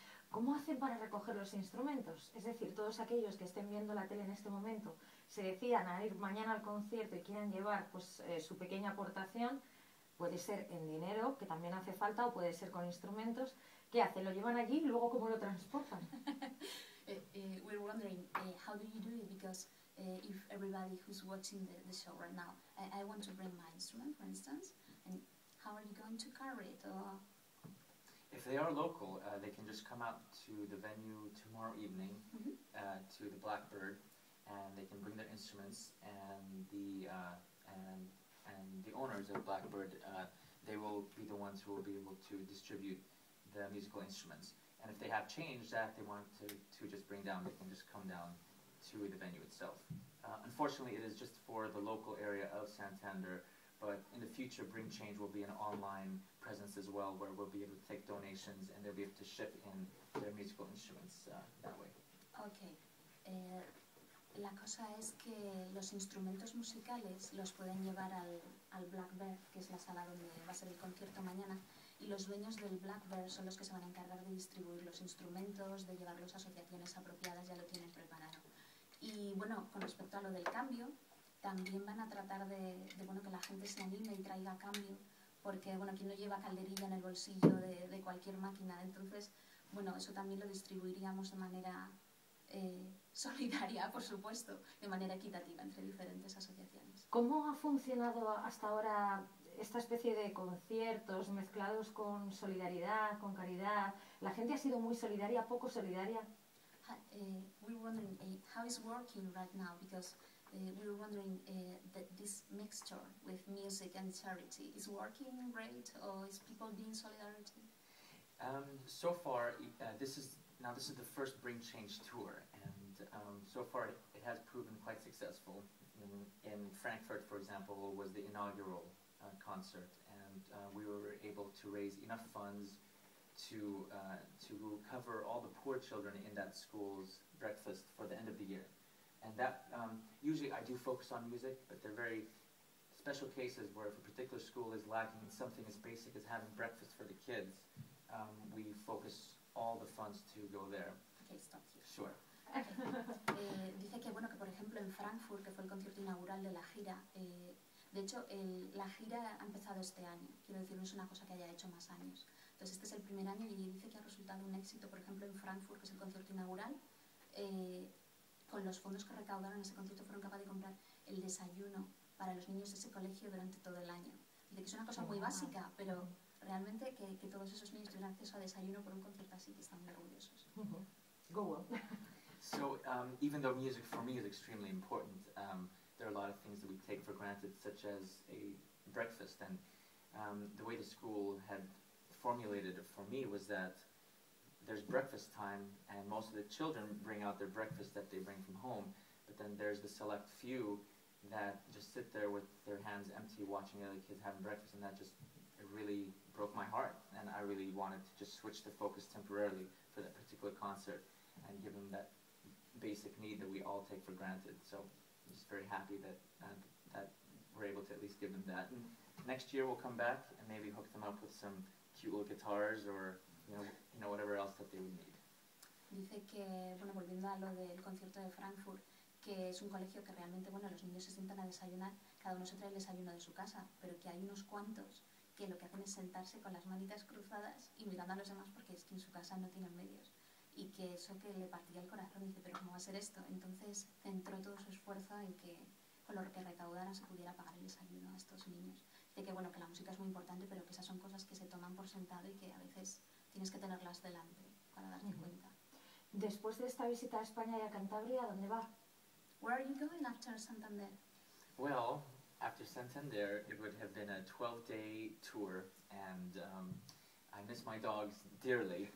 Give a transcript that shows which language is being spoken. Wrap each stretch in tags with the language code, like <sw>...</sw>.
<es>¿Cómo hacen para recoger los instrumentos? Es decir, todos aquellos que estén viendo la tele en este momento se decidan a ir mañana al concierto y quieran llevar pues, su pequeña aportación, puede ser en dinero, que también hace falta, o puede ser con instrumentos. ¿Qué hacen? ¿Lo llevan allí y luego cómo lo transportan?</es> <en>We're wondering, how do you do it? Because if everybody who's watching the show right now, I want to bring my instrument, for instance, and how are you going to carry it? If they are local, they can just come out to the venue tomorrow evening to the Blackbird, and they can bring their instruments, and the owners of Blackbird, they will be the ones who will be able to distribute the musical instruments. And if they have change that they want to just bring down, they can just come down to the venue itself. Unfortunately, it is just for the local area of Santander, but in the future, Bring Change will be an online presence as well, where we'll be able to take donations and they'll be able to ship in their musical instruments that way. Okay.</en> <es>La cosa es que los instrumentos musicales los pueden llevar al Blackbird, que es la sala donde va a ser el concierto mañana, y los dueños del Blackbird son los que se van a encargar de distribuir los instrumentos, de llevarlos a asociaciones apropiadas, ya lo tienen preparado. Y bueno, con respecto a lo del cambio, también van a tratar de bueno, que la gente se anime y traiga cambio, porque bueno, quien no lleva calderilla en el bolsillo de cualquier máquina, entonces bueno, eso también lo distribuiríamos de manera solidaria, por supuesto, de manera equitativa entre diferentes asociaciones. ¿Cómo ha funcionado hasta ahora esta especie de conciertos mezclados con solidaridad, con caridad? ¿La gente ha sido muy solidaria, poco solidaria?</es> <en>We were wondering how it's working right now, because we were wondering that this mixture with music and charity is working great, or is people being solidarity? So far, this is the first Bring Change tour, and so far it has proven quite successful. In Frankfurt, for example, was the inaugural concert, and we were able to raise enough funds to cover all the poor children in that school's breakfast for the end of the year. And that, usually I do focus on music, but they're very special cases where if a particular school is lacking something as basic as having breakfast for the kids, we focus all the funds to go there. Okay, stop here. Sure.</en> <es>Dice que bueno, que por ejemplo en Frankfurt, que fue el concierto inaugural de la gira, de hecho la gira ha empezado este año, quiero decir, no es una cosa que haya hecho más años. Entonces este es el primer año y dice que ha resultado un éxito, por ejemplo en Frankfurt, que es el concierto inaugural, con los fondos que recaudaron en ese concierto fueron capaces de comprar el desayuno para los niños de ese colegio durante todo el año. Dice que es una cosa muy básica, pero realmente que todos esos niños tuvieran acceso a desayuno por un concierto así, que están muy orgullosos.</es> <en>Go on. So even though music for me is extremely important, there are a lot of things that we take for granted, such as a breakfast. And the way the school had formulated it for me was that there's breakfast time, and most of the children bring out their breakfast that they bring from home, but then there's the select few that just sit there with their hands empty watching other kids having breakfast, and that just it really broke my heart, and I really wanted to just switch the focus temporarily for that particular concert and give them that basic need that we all take for granted. So I'm just very happy that that we're able to at least give them that. And next year we'll come back and maybe hook them up with some cute little guitars or you know whatever else that they would need.</en> <es>Dice que, bueno, volviendo a lo del concierto de Frankfurt, que es un colegio que realmente, bueno, los niños se sientan a desayunar, cada uno se trae el desayuno de su casa, pero que hay unos cuantos que lo que hacen es sentarse con las manitas cruzadas y mirando a los demás porque es que en su casa no tienen medios. Y que eso que le partía el corazón, dice, pero ¿cómo va a ser esto? Entonces centró todo su esfuerzo en que con lo que recaudaran se pudiera pagar el desayuno a estos niños. Dice que, bueno, que la música es muy importante, pero que esas son cosas que se toman por sentado y que a veces tienes que tenerlas delante para darte cuenta. Después de esta visita a España y a Cantabria, ¿a dónde va?</es> <en>Where are you going after Santander? Well, after Santander, it would have been a 12-day tour, and I miss my dogs dearly.</en>